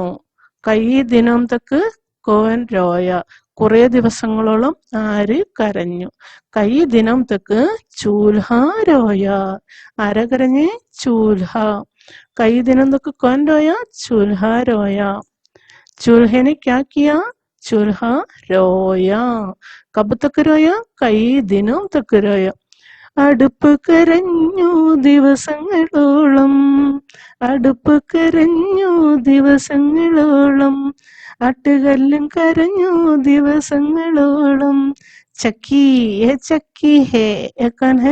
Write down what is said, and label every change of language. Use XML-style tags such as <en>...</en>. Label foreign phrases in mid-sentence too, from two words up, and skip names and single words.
<hi>कई दिन तक कौन रोया,</hi> <ml>കുറെ ദിവസങ്ങളോളം ആര് കരഞ്ഞു.</ml> <hi>कई दिन तक चूल्हा रोया,</hi> <ml>ആരാ കരഞ്ഞ്?</ml> <hi>चूल्हा. कई दिन तक कौन रोया, चूल्हा रोया. चूल्हे ने क्या किया? चूल्हा रोया. कब तक रोया? कई दिनों तक रोया.</hi> <ml>അടുപ്പ് കരഞ്ഞു ദിവസങ്ങളോളം, അടുപ്പ് കരഞ്ഞു ദിവസങ്ങളോളം, ആട്ടുകല്ലും കരഞ്ഞു ദിവസങ്ങളോളം.</ml> <hi>चक्की, यह चक्की है, यह कौन है?</hi>